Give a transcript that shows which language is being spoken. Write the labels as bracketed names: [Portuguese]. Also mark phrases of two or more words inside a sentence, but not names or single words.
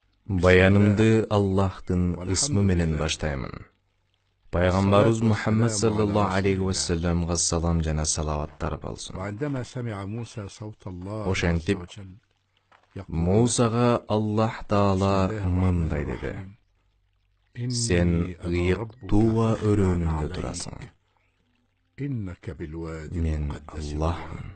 [Kyrgyz] Баянымды Аллахтын ысмы менен баштаймын. Пайгамбарыбыз Мухаммад [Arabic] صلى الله عليه وسلم [Kyrgyz] салам жана салаваттар болсун. Ошентип Мусага Аллах Таала мындай деди: Сен ыйык Туа өрөөнүндө турасың. Мен Аллахмын.